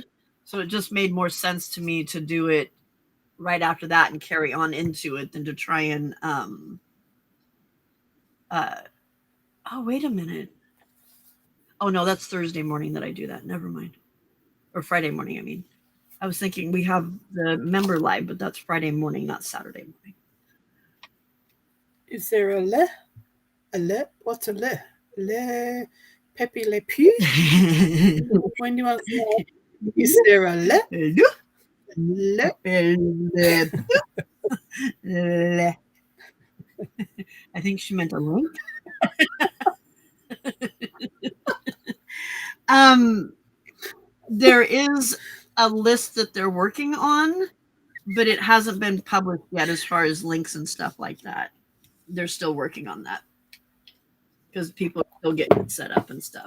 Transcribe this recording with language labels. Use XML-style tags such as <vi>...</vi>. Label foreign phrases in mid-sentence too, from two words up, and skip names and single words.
<en>So it just made more sense to me to do it right after that and carry on into it than to try and uh oh, wait a minute. Oh no, that's Thursday morning that I do that. Never mind. Or Friday morning, I mean. I was thinking we have the member live, but that's Friday morning, not Saturday morning. Is there a le? A le? What's a le? Le Pepe Le Pew? When do you want to say? Is there a le? Le? Le. I think she meant a link. There is a list that they're working on, but it hasn't been published yet as far as links and stuff like that. They're still working on that because people are still getting it set up and stuff.</en>